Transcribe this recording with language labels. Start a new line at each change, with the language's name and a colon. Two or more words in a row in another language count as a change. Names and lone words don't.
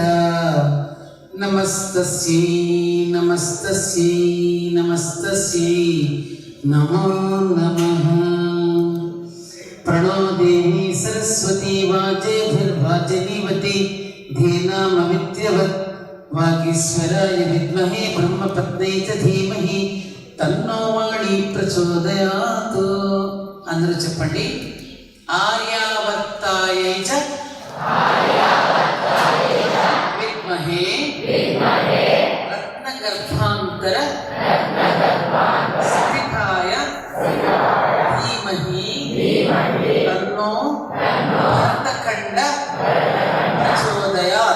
Sanskrit: नमस्तस्यै नमस्तस्यै नमस्तस्यै नमो नमः। प्रणो देवी सरस्वती वाजेभिर्वाजनीवती धेनामविद्यवत् वागीश्वराय विद्महे ब्रह्मपत्न्यै च धीमहि तन्नो वाणी प्रचोदयात्।
Telugu: అందరూ చెప్పండి.
Sanskrit: ఆర్యావర్తాయై చ విద్మహే రత్నగర్భాంతర స్థితాయ ధీమహి తన్నో భరతఖండ ప్రచోదయాత్.